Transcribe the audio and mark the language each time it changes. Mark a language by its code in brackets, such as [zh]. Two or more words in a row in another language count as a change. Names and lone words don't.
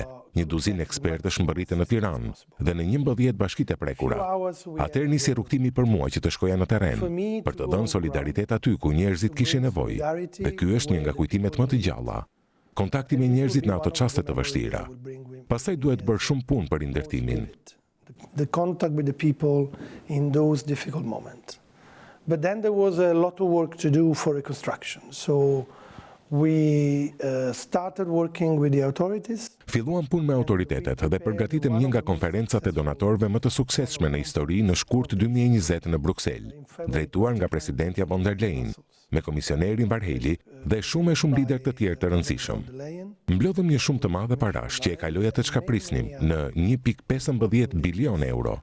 [sq] Një duzinë ekspertësh mbërritën në Tiranë dhe në 11 bashkitë e prekura. Atëherë nisi rrugtimi për mua që të shkoja në terren, për të dhënë solidaritet aty ku njerëzit kishin nevojë. Dhe ky është një nga kujtimet më të gjalla. Kontakti me njerëzit në ato çaste të vështira. Pastaj duhet bërë shumë punë për ndërtimin. [en] The contact with the people in those difficult moments. But then there was a lot of work to do for reconstruction. So we started working with the authorities. [sq] Filluam punë me autoritetet dhe përgatitëm një nga konferencat e donatorëve më të suksesshme në histori në shkurt 2020 në Bruksel, drejtuar nga presidentja von der Leyen, me komisionerin Varheli dhe shumë lider të tjerë të rëndësishëm. Mblodhëm një shumë të madhe parash që e kaloja të çkaprisnim në 1.15 bilion euro.